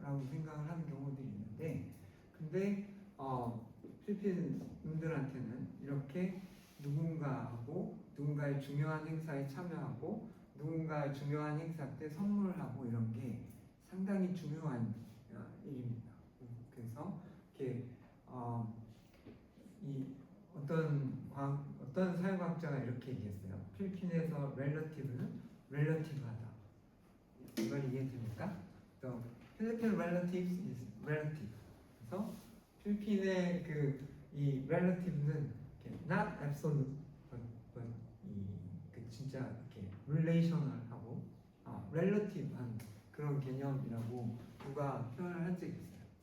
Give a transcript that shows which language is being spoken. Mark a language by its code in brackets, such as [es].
[ko] 라고 생각을 하는 경우들이 있는데 근데 필리핀 분들한테는 이렇게 누군가의 중요한 행사에 참여하고 누군가의 중요한 행사 때 선물하고 이런 게 상당히 중요한 일입니다. 그래서 이렇게 이 어떤 사회과학자가 이렇게 얘기했어요. 필리핀에서 relative는 relative하다. 이걸 이해됩니까? [en] The Philippine relatives is relative. [ko] 그래서 필리핀의 이 relative는 [en] not absolute, [ko] but 진짜 이렇게 relational하고 relative한 그런 개념이라고 누가 표현을 한 적이 있어요.